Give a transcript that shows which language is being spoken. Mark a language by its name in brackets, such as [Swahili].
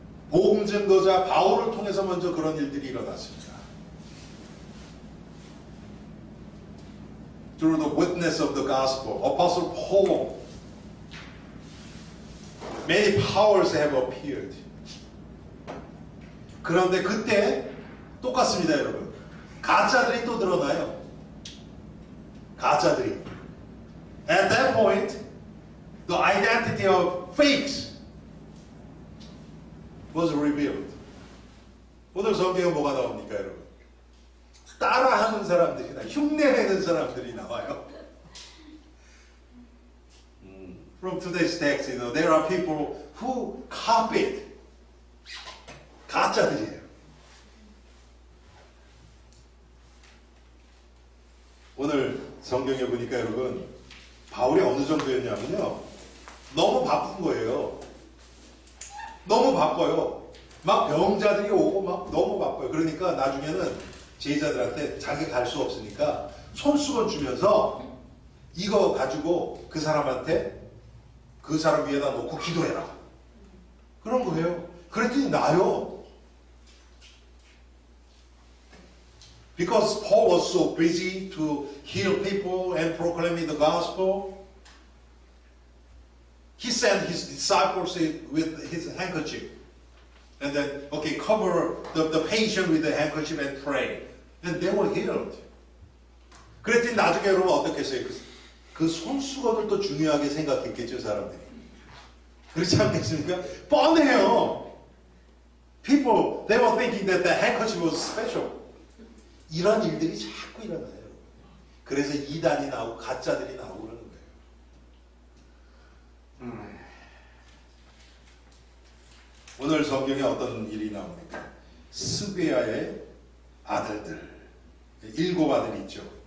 [Korean] 복음 증거자 바울을 통해서 먼저 그런 일들이 일어났습니다. [English] Through the witness of the gospel, Apostle Paul, many powers have appeared. [Korean] 그런데 그때 똑같습니다, 여러분. 가짜들이 또 드러나요. 가짜들이. [English] At that point, the identity of fakes was revealed. [Korean] 오늘 성경에 뭐가 나옵니까, 여러분? 따라하는 사람들이나 흉내내는 사람들이 나와요. [English] From today's text, there are people who copied. [Korean] 가짜들이에요. 오늘 성경에 보니까 여러분, 바울이 어느 정도였냐면요, 너무 바쁜 거예요. 너무 바빠요. 막 병자들이 오고 막 너무 바빠요. 그러니까 나중에는 제자들한테 자기 갈 수 없으니까 손수건 주면서 이거 가지고 그 사람한테 그 사람 위에다 놓고 기도해라. 그런 거예요. 그랬더니 나요. [English] Because Paul was so busy to heal people and proclaiming the gospel, he sent his disciples with his handkerchief. And then, okay, cover the patient with the handkerchief and pray. And they were healed. [Korean] 그랬더니 나중에 여러분 어떻게 했어요? 그 손수건을 또 중요하게 생각했겠죠, 사람들이. 그렇지 않겠습니까? 뻔해요. [English] People, they were thinking that the handkerchief was special. [Korean] 이런 일들이 자꾸 일어나요. 그래서 이단이 나오고 가짜들이 나오고 그러는 거예요. 오늘 성경에 어떤 일이 나옵니까? 스베아의 아들들, 7 아들이 있죠.